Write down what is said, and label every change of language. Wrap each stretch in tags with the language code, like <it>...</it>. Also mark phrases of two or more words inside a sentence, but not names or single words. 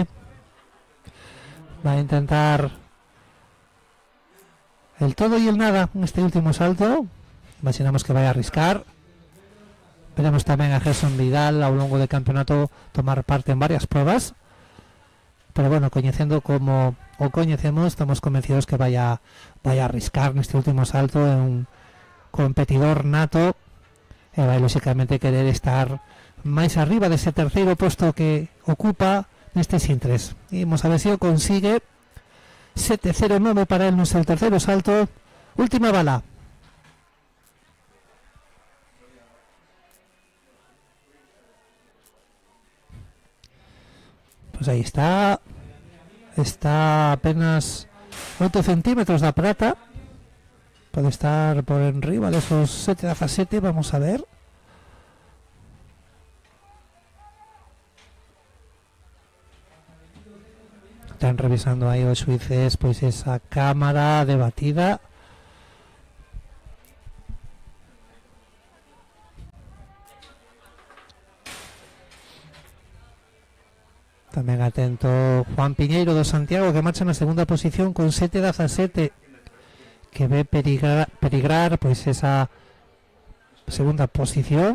<es>Va a intentar el todo y el nada en este último salto. Imaginamos que vaya a arriscar. Veremos también a Gerson Vidal a lo largo del campeonato tomar parte en varias pruebas. Pero bueno, conociendo como o conocemos, estamos convencidos que vaya a arriscar en este último salto.</es> <gl>En un competidor nato e vai lógicamente querer estar máis arriba dese terceiro posto que ocupa neste Sin-3. E vamos a ver se o consigue.</gl> <es>7.09 para él no es el tercero salto. Última bala. Pues ahí está.</es> <gl>Está apenas 8 centímetros da prata.</gl> <es>Puede estar por arriba de esos 7.17. Vamos a ver.</es> <gl>Están revisando aí os xuíces pois esa cámara de batida. Tamén atento Juan Piñeiro do Santiago, que marcha na segunda posición con 7.17, que ve peligrar pois esa segunda posición.</gl>